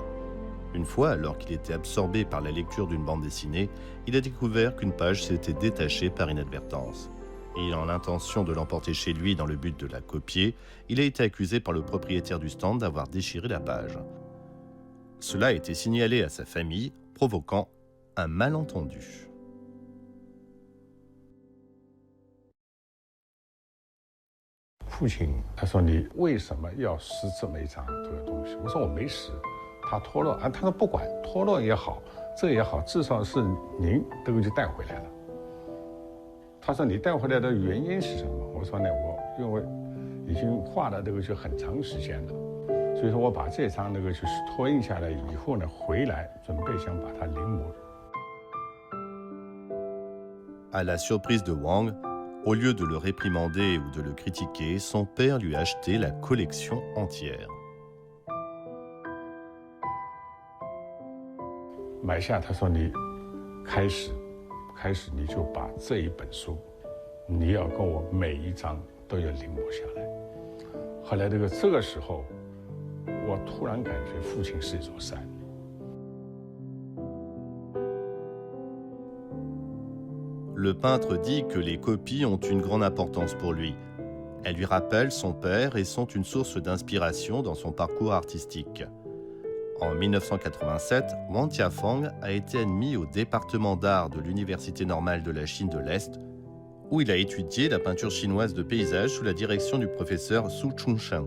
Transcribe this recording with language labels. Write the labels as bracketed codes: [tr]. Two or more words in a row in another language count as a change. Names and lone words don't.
[fr] Une fois, alors qu'il était absorbé par la lecture d'une bande dessinée, il a découvert qu'une page s'était détachée par inadvertance. Ayant l'intention de l'emporter chez lui dans le but de la copier, il a été accusé par le propriétaire du stand d'avoir déchiré la page. Cela a été signalé à sa famille, provoquant un malentendu. [zh] 父亲他说你为什么要撕这么一张这个东西？我说我没撕，他脱落啊，他说不管脱落也好，这也好，至少是您这个就带回来了。他说你带回来的原因是什么？我说呢，我因为已经画了这个就很长时间了，所以说我把这张那个就是拓印下来以后呢，回来准备想把它临摹。 [fr] À la surprise de Wang, au lieu de le réprimander ou de le critiquer, son père lui a acheté la collection entière. [zh] 买下，他说你开始你就把这一本书，你要跟我每一章都要临摹下来。后来这个时候，我突然感觉父亲是一座山。 [fr] Le peintre dit que les copies ont une grande importance pour lui. Elles lui rappellent son père et sont une source d'inspiration dans son parcours artistique. En 1987, Wang Tiafang a été admis au département d'art de l'Université normale de la Chine de l'Est, où il a étudié la peinture chinoise de paysage sous la direction du professeur Su Chunsheng.